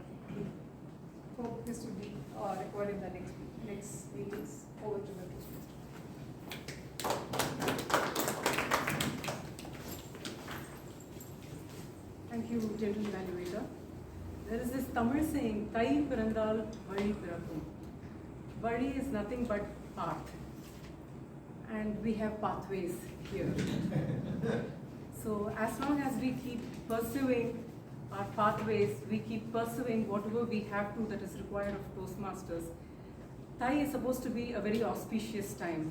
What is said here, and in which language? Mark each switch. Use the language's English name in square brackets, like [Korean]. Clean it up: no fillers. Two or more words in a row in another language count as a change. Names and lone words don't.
[English] Hope this will be recorded in the next meetings. Over to the Toastmaster. Thank you, General Evaluator. There is this Tamil saying, [Tamil] தை பிறந்தால் வழி பிறக்கும். [English] Vali is nothing but path. And we have pathways here. So as long as we keep pursuing our pathways, we keep pursuing whatever we have to that is required of Toastmasters, Thai is supposed to be a very auspicious time.